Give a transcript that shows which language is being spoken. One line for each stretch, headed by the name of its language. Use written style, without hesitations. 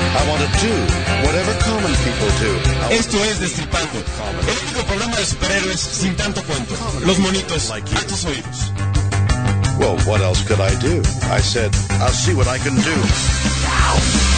English: I want to do whatever common people do.
Spanish: Esto es Destripando, el único programa de superhéroes sin tanto cuento. Los monitos like a tus oídos.
English: Well, what else could I do? I said, I'll see what I can do.